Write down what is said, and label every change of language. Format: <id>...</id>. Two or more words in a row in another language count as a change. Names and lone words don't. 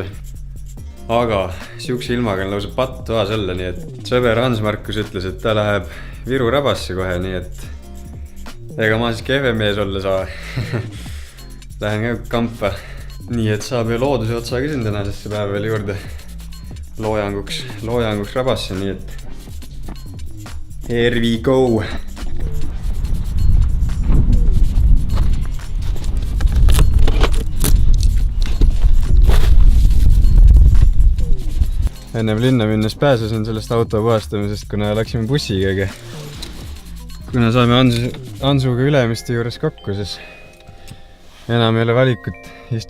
<et>Aga siukse ilmaga on lausa pattoas olla, nii et sõber Hans Markus ütles, et ta läheb Viru rabasse kohe, nii et ega ma siis kehve mees olla saa. Lähen ka kampa. Nii et saab ju looduse otsa ka siin tänasesse päeva veel juurde. Loojanguks rabasse, nii et</et> <en>here we go!</en> <et>Ennem linna minnes pääsesin sellest auto puhastamisest, kuna läksime bussiga, aga kuna saime Ansuga Ülemiste juures kokku, siis enam ei ole valikut.</et>